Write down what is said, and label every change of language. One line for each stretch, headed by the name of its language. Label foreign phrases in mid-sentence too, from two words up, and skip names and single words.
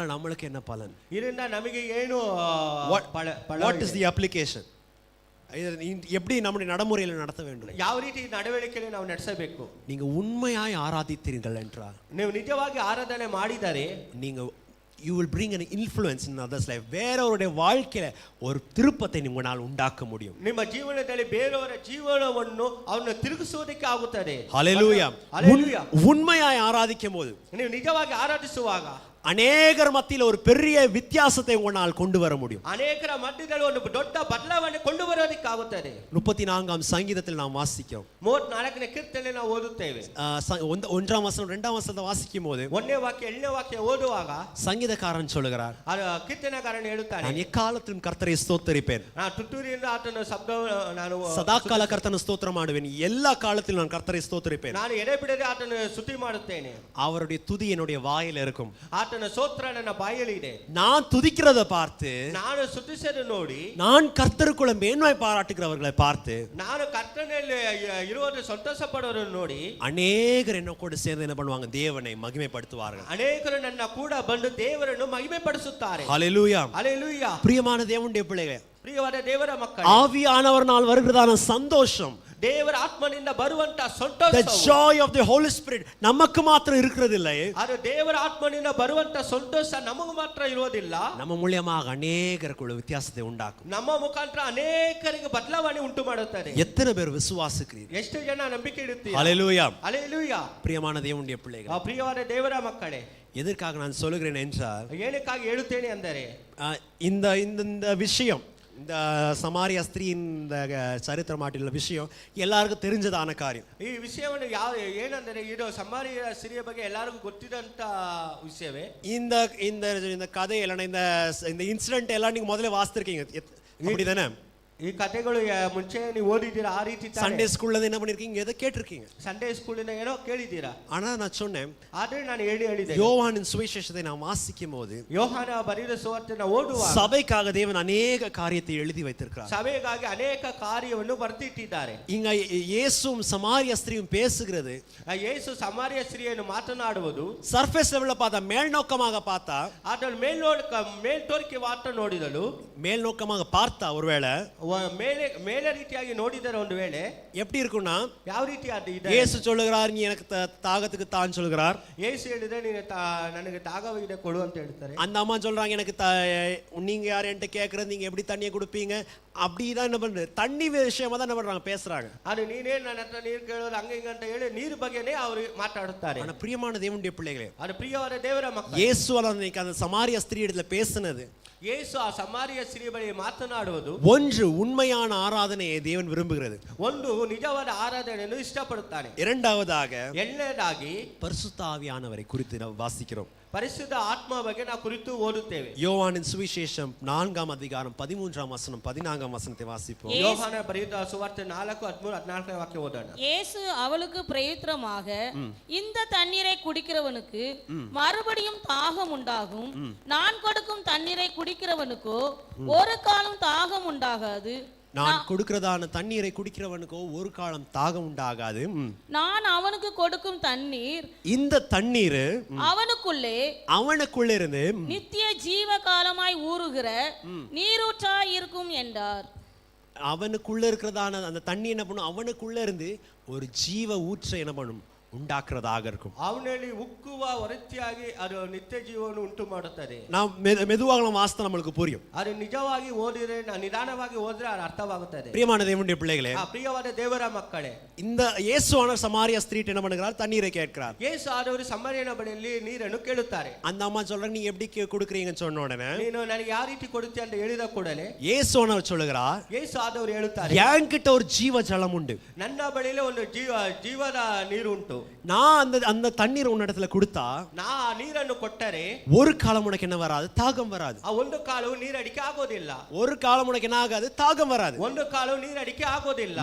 Tamil: நம்மளுக்கு என்ன பலன்?
Kannada: ಇದರಿಂದ ನಮಗೆ ಏನು
English: What is the application?
Tamil: எப்படி நம்முடைய நடைமுறையில் நடத்த வேண்டும்?
Kannada: ಯಾವ ರೀತಿ ನಡವಳಿಕೆಯಲ್ಲಿ ನಾವು ನಡೆಸಬೇಕು?
Tamil: நீங்க உண்மையாய் ஆராதித்தீர்கள் என்றால்,
Kannada: ನೀವು ನಿಜವಾಗಿ ಆರಾಧನೆ ಮಾಡಿದರೆ,
English: நீங்க you will bring an influence in others life.
Tamil: வேறவருடைய வாழ்க்கையில ஒரு திருப்பத்தை உங்களால் உண்டாக்க முடியும்.
Kannada: ನಿಮ್ಮ ಜೀವನದಲ್ಲಿ ಬೇರೆಯವರ ಜೀವನವನ್ನು ಅವನು ತಿರುಗಿಸುವುದಕ್ಕೆ ಆಗುತ್ತದೆ.
Tamil: ஹalleluya. ஹalleluya. உண்மையாய் ஆராதிக்கும்போது
Kannada: ನೀವು ನಿಜವಾಗಿ ಆರಾಧಿಸುವಾಗ
Tamil: அநேகர் மத்தியில் ஒரு பெரிய வித்தியாசத்தை உங்களால் கொண்டு வர முடியும்.
Kannada: ಅನೇಕರ ಮಧ್ಯದಲ್ಲಿ ಒಂದು ದೊಡ್ಡ ಬದಲಾವಣೆ ಕೊಂಡು ಬರೋದಕ್ಕೆ ಆಗುತ್ತದೆ.
Tamil: 34ஆம் சங்கீதத்தில் நாம் வாசிக்கிறோம்.
Kannada: 34ನೇ ಕೀರ್ತನೆ ನಾವು ಓದುತ್ತೇವೆ.
Tamil: 1ஆம் வசனம் 2ஆம் வசனத்தை வாசிக்கும்போது
Kannada: 1ನೇ ವಾಕ್ಯ 2ನೇ ವಾಕ್ಯ ಓದುವಾಗ
Tamil: சங்கீதக்காரன் சொல்கிறார்,
Kannada: ಕೀರ್ತನೆಗಾರನು ಹೇಳುತ್ತಾನೆ,
Tamil: நான் எக்காலத்திலும் கர்த்தரை ஸ்தோத்தரிப்பேன்,
Kannada: ನಾನು ತುತ್ತೂರಿಯಿಂದ ಆತನ ಶಬ್ದ ನಾನು
Tamil: சதாகால கர்த்தனை ஸ்தோத்திரம் ಮಾಡುவேன், எல்லா காலத்திலும் நான் கர்த்தரை ஸ்தோத்தரிப்பேன்,
Kannada: ನಾನು ಎಡೆಬಿಡದೆ ಆತನ ಸ್ತುತಿ ಮಾಡುತ್ತೇನೆ,
Tamil: அவருடைய துதி என்னுடைய வாயில இருக்கும்,
Kannada: ಆತನ ಸ್ತೋತ್ರ ನನ್ನ ಬಾಯಲ್ಲಿ ಇದೆ.
Tamil: நான் துதிக்கிறத பார்த்து
Kannada: ನಾನು ಸ್ತುತಿಸೋದು ನೋಡಿ,
Tamil: நான் கர்த்தருக்குள்ள மேன்மை பாராட்டுகிறவர்களை பார்த்து
Kannada: ನಾನು ಕರ್ತನಲ್ಲಿ ಇರುವುದು ಸಂತೋಷ ಪಡೋರನ್ನು ನೋಡಿ
Tamil: அநேகர் என்ன கூட சேர்ந்து என்ன பண்ணுவாங்க, தேவனை மகிமைப்படுத்துவார்கள்.
Kannada: ಅನೇಕರು ನನ್ನ ಕೂಡ ಬಂದು ದೇವರನ್ನು ಮಹಿಮೆ ಪಡಿಸುತ್ತಾರೆ.
Tamil: ஹalleluya. ஹalleluya. பிரியமான தேவனுடைய பிள்ளைகளே,
Kannada: ಪ್ರಿಯವಾದ ದೇವರ ಮಕ್ಕಳೇ,
Tamil: ஆவியானவர்னால் வருகிறதான சந்தோஷம்,
Kannada: ದೇವರ ಆತ್ಮನಿಂದ ಬರುವಂತ
English: the
Kannada: ಸಂತೋಷ,
English: joy of the Holy Spirit
Tamil: நமக்கு மாத்திரம் இருக்கிறது இல்லை,
Kannada: ಅದು ದೇವರ ಆತ್ಮನಿಂದ ಬರುವಂತ ಸಂತೋಷ ನಮಗೆ ಮಾತ್ರ ಇರುವುದಿಲ್ಲ,
Tamil: நம்ம மூலமாக அநேகருக்குள்ள வித்தியாசத்தை உண்டாக்கும்.
Kannada: ನಮ್ಮ ಮುಖಾಂತರ ಅನೇಕರಿಗೆ ಬದಲಾವಣೆ ಉಂಟು ಮಾಡುತ್ತದೆ.
Tamil: எத்தனை பேர் விசுவாசிக்கிறீர்கள்?
Kannada: ಎಷ್ಟು ಜನ ನಂಬಿಕೆ ಇಡುತ್ತೀರಾ?
Tamil: ஹalleluya. ஹalleluya. பிரியமான தேவனுடைய பிள்ளைகளே,
Kannada: ಪ್ರಿಯವಾದ ದೇವರ ಮಕ್ಕಳೇ,
Tamil: எதற்காக நான் சொல்லுகிறேன் என்றால்,
Kannada: ಏನಕ್ಕಾಗಿ ಹೇಳುತ್ತೇನೆ ಅಂದರೆ
Tamil: இந்த இந்த விஷயம், இந்த சமாரிய ஸ்திரீ இந்த சரித்திரமாட்டில விஷயம் எல்லாருக்கும் தெரிஞ்சதான காரியம்.
Kannada: ಈ ವಿಷಯವನ್ನು ಏನಂದರೆ ಇದು ಸಮಾರಿಯ ಸ್ತ್ರೀಯ ಬಗ್ಗೆ ಎಲ್ಲರಿಗೂ ಗೊತ್ತಿದಂತ ವಿಷಯವೇ.
Tamil: இந்த இந்த இந்த கதை எல்லாம் இந்த இன்சிடென்ட் எல்லாம் நீங்க முதல்ல வாசித்திருக்கீங்க அப்படிதானே?
Kannada: ಈ ಕಥೆಗಳು ಮುಂಚೆ ನೀವು ಓದಿದ್ದೀರಾ? ಆ ರೀತಿ
English: Sunday school
Tamil: என்ன பண்ணிருக்கீங்க, எதை கேட்டிருக்கீங்க?
English: Sunday school
Kannada: ಏನೋ ಕೇಳಿದ್ದೀರಾ?
Tamil: ஆனா நான் சொன்னேன்,
Kannada: ಆದ್ರೆ ನಾನು ಹೇಳಿದೆ,
Tamil: யோவானின் சுவிசேஷத்தை நான் வாசிக்கும் போது
Kannada: ಯೋಹಾನ ಬರೆದ ಸುವಾರ್ತೆಯನ್ನು ಓದುವಾಗ
Tamil: சபைக்காக தேவன் அநேக காரியத்தை எழுதி வைத்திருக்கிறார்.
Kannada: ಸಭೆಗಾಗಿ ಅನೇಕ ಕಾರ್ಯವನ್ನು ಬರೆದಿಟ್ಟಿದ್ದಾರೆ.
Tamil: இங்க இயேசுவும் சமாரிய ஸ்திரீயும் பேசுகிறது,
Kannada: ಯೇಸು ಸಮಾರಿಯ ಸ್ತ್ರೀಯನ್ನು ಮಾತನಾಡುವುದು
English: surface level
Tamil: பார்த்தா, மேல் நோக்கமாக பார்த்தா,
Kannada: ಅದನ್ನು ಮೇಲ್ತೋರಿಕೆ ಮಾತ್ರ ನೋಡಿದಳು,
Tamil: மேல் நோக்கமாக பார்த்தா ஒருவேளை
Kannada: ಮೇಲೆ ರೀತಿಯಾಗಿ ನೋಡಿದರೆ ಒಂದು ವೇಳೆ
Tamil: எப்படி இருக்கும்னா,
Kannada: ಯಾವ ರೀತಿ ಇದೆ?
Tamil: இயேசு சொல்லுகிறார், நீ எனக்கு தாகத்துக்கு தான் சொல்லுகிறார்.
Kannada: ಯೇಸು ಹೇಳಿದ್ರೆ ನೀನು ನನಗೆ தாகವಿದೆ ಕೊಡು ಅಂತ ಹೇಳ್ತಾರೆ.
Tamil: அந்த அம்மா சொல்றாங்க, எனக்கு நீங்க யார் என்கிட்ட கேட்கறது, நீங்க எப்படி தண்ணியை கொடுப்பீங்க, அப்படிதான் என்ன பண்றது, தண்ணி விஷயமா தான் என்ன பண்றாங்க, பேசுறாங்க.
Kannada: ಅದು ನೀನೇ ನನ್ನ ಹತ್ರ ನೀರು ಕೇಳೋದು ಹಂಗೆ ಹಿಂಗೆ ಅಂತ ಹೇಳಿ ನೀರು ಬಗ್ಗೆನೇ ಅವರು ಮಾತಾಡುತ್ತಾರೆ.
Tamil: ஆனா பிரியமான தேவனுடைய பிள்ளைகளே,
Kannada: ಅದು ಪ್ರಿಯವಾದ ದೇವರ ಮಕ್ಕಳು,
Tamil: இயேசு அந்த சமாரிய ஸ்திரீ இடத்துல பேசினது,
Kannada: ಯೇಸು ಆ ಸಮಾರಿಯ ಸ್ತ್ರೀ ಬಳಿ ಮಾತನಾಡುವುದು,
Tamil: ஒன்று உண்மையான ஆராதனையை தேவன் விரும்புகிறது,
Kannada: ಒಂದು ನಿಜವಾದ ಆರಾಧನೆಯನ್ನು ಇಷ್ಟಪಡುತ್ತಾನೆ.
Tamil: இரண்டாவதாக
Kannada: ಎರಡನೇದಾಗಿ
Tamil: பரிசுத்த ஆவியானவரை குறித்து நாம் வாசிக்கிறோம்.
Kannada: ಪರಿಶುದ್ಧ ಆತ್ಮ ಬಗ್ಗೆ ನಾವು ಕುರಿತು ಓದುತ್ತೇವೆ.
Tamil: யோவானின் சுவிசேஷம் 4ஆம் அதிகாரம் 13ஆம் வசனம் 14ஆம் வசனத்தை வாசிப்போம்.
Kannada: ಯೋಹಾನ ಬರೆದ ಸುವಾರ್ತೆ 4:13-14 ವಾಕ್ಯ ಓದೋಣ.
Tamil: இயேசு அவளுக்கு பிரயுத்தரமாக, இந்த தண்ணீரை குடிக்கிறவனுக்கு மறுபடியும் தாகம் உண்டாகும், நான் கொடுக்கும் தண்ணீரை குடிக்கிறவனுக்கோ ஒரு காலம் தாகம் உண்டாகாது, நான் கொடுக்கிறதான தண்ணீரை குடிக்கிறவனுக்கோ ஒரு காலம் தாகம் உண்டாகாது, நான் அவனுக்கு கொடுக்கும் தண்ணீர், இந்த தண்ணீர் அவனுக்குள்ளே இருந்து நித்திய ஜீவ காலமாய் ஊறுகிற நீரூற்றாய் இருக்கும் என்றார். அவனுக்குள்ள இருக்கிறதான அந்த தண்ணி என்ன பண்ணும், அவனுக்குள்ள இருந்து ஒரு ஜீவ ஊற்றை என்ன பண்ணும், உண்டாக்குறதாக இருக்கும்.
Kannada: ಅವನಲ್ಲಿ ಉಕ್ಕುವ ಹೊರತಿಯಾಗಿ ಅದು ನಿತ್ಯ ಜೀವವನ್ನು ಉಂಟು ಮಾಡುತ್ತದೆ.
Tamil: நாம் மெதுவாக வாசித்தா நம்மளுக்கு புரியும்.
Kannada: ಅದು ನಿಜವಾಗಿ ಓದಿದ್ರೆ, ನಿಧಾನವಾಗಿ ಓದಿದ್ರೆ ಅದು ಅರ್ಥವಾಗುತ್ತದೆ.
Tamil: பிரியமான தேவனுடைய பிள்ளைகளே,
Kannada: ಪ್ರಿಯವಾದ ದೇವರ ಮಕ್ಕಳೇ,
Tamil: இந்த இயேசுவானவர் சமாரிய ஸ்திரீட் என்ன பண்ணுகிறார், தண்ணீரை கேட்கிறார்.
Kannada: ಯೇಸು ಆದವರು ಸಮಾರ್ಯನ ಬಳಿಯಲ್ಲಿ ನೀರನ್ನು ಕೇಳುತ್ತಾರೆ.
Tamil: அந்த அம்மா சொல்றாங்க, நீங்க எப்படி கொடுக்குறீங்கன்னு சொன்ன உடனே,
Kannada: ನೀನು ನನಗೆ ಯಾವ ರೀತಿ ಕೊಡುತ್ತೀಯ ಅಂತ ಹೇಳಿದ ಕೂಡಲೇ
Tamil: இயேசுவானவர் சொல்லுகிறார்,
Kannada: ಯೇಸು ಆದವರು ಹೇಳುತ್ತಾರೆ,
Tamil: என்கிட்ட ஒரு ஜீவ ஜலம் உண்டு,
Kannada: ನನ್ನ ಬಳಿಯಲ್ಲಿ ಒಂದು ಜೀವದ ನೀರು ಉಂಟು,
Tamil: நான் அந்த தண்ணீர் உன்னிடத்துல கொடுத்தா,
Kannada: ನಾ ನೀರನ್ನು ಕೊಟ್ಟರೆ
Tamil: ஒரு காலம் உனக்கு என்ன வராது, தாகம் வராது.
Kannada: ಆ ಒಂದು ಕಾಲವು ನೀರು ಅಡಿಕೆ ಆಗೋದಿಲ್ಲ.
Tamil: ஒரு காலம் உனக்கு என்ன ஆகாது, தாகம் வராது.
Kannada: ಒಂದು ಕಾಲವು ನೀರು ಅಡಿಕೆ ಆಗೋದಿಲ್ಲ.